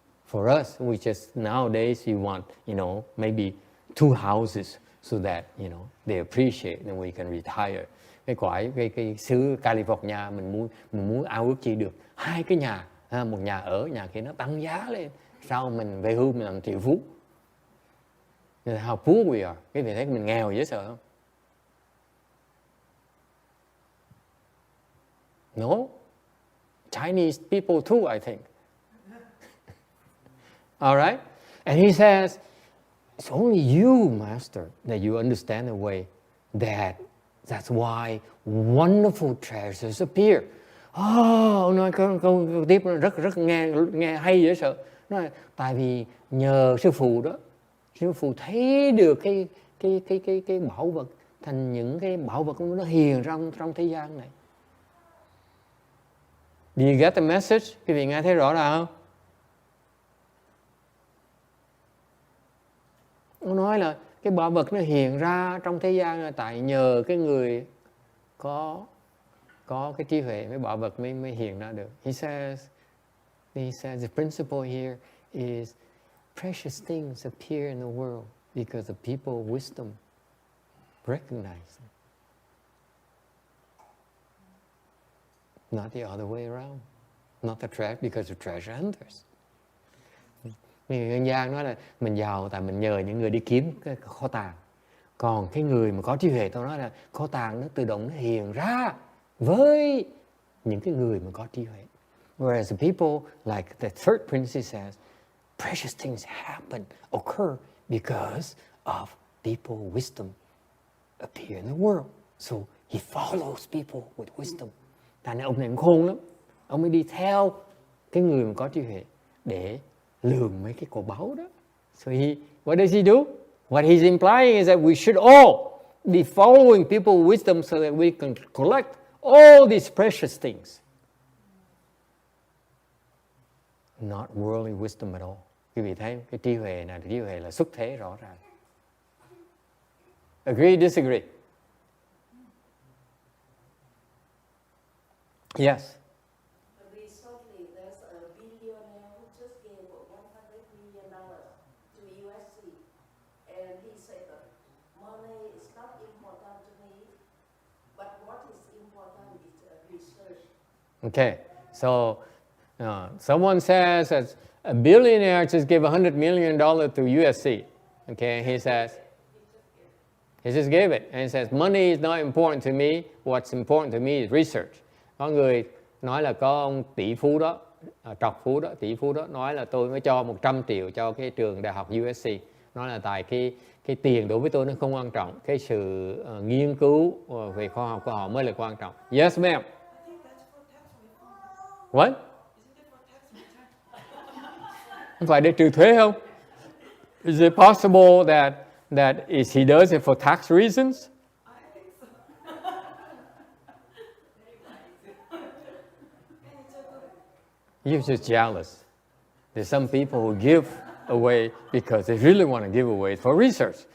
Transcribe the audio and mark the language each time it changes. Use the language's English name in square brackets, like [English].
[English] For us, we just nowadays you want maybe 2 houses so that they appreciate and we can retire. [Vietnamese] Cái xứ California mình muốn ao ước chi được 2 cái nhà, một nhà ở, nhà kia nó tăng giá lên, sau mình về hưu mình làm triệu phú. [English] How poor we are. [Vietnamese] Cái vị thấy mình nghèo dễ sợ không? [English] No. Chinese people too, I think. All right? And he says, it's only you, Master, that you understand the way that's why wonderful treasures appear. [Vietnamese] Ông nói câu tiếp rất nghe hay dễ sợ. Nói tại vì nhờ sư phụ đó, sư phụ thấy được cái bảo vật thành những cái bảo vật nó hiền trong thế gian này. [English] Do you get the message? [Vietnamese] Quý vị nghe thấy rõ ràng không? Ông nói là cái bảo vật nó hiện ra trong thế gian là tại nhờ cái người có cái trí huệ, mấy bảo vật mới hiện ra được. [English] He says the principle here is precious things appear in the world because the people of wisdom recognize them. Not the other way around. not the treasure, because of treasure hunters. [Vietnamese] Nhân gian nói là mình giàu tại mình nhờ những người đi kiếm cái kho tàng. Còn cái người mà có trí huệ, tôi nói là kho tàng nó tự động nó hiện ra với những cái người mà có trí huệ. [English] Whereas the people, like the third prince says, precious things occur because of people wisdom appear in the world. So he follows people with wisdom. [Vietnamese] Tại nên ông này cũng khôn lắm. Ông mới đi theo cái người mà có trí huệ để lường mấy cái cổ báu đó. [English] So what does he do? What he's implying is that we should all be following people with wisdom so that we can collect all these precious things. Not worldly wisdom at all. Quý vị thấy cái trí huệ này, trí huệ là xuất thế rõ ràng. Agree, disagree? Yes. Recently, there's a billionaire who just gave $100 million to USC, and he said that money is not important to me, but what is important is research. Okay, so someone says that a billionaire just gave $100 million to USC. Okay, he just gave it, and he says money is not important to me. What's important to me is research. [Vietnamese] Có người nói là có ông tỷ phú đó, tỷ phú đó nói là tôi mới cho 100 triệu cho cái trường đại học USC. Nói là tại cái tiền đối với tôi nó không quan trọng, cái sự nghiên cứu về khoa học của họ mới là quan trọng. [English] Yes, ma'am. What? [Vietnamese] Không phải để trừ thuế không? [English] Is it possible that he does it for tax reasons? You're just jealous. There's some people who give away because they really want to give away for research.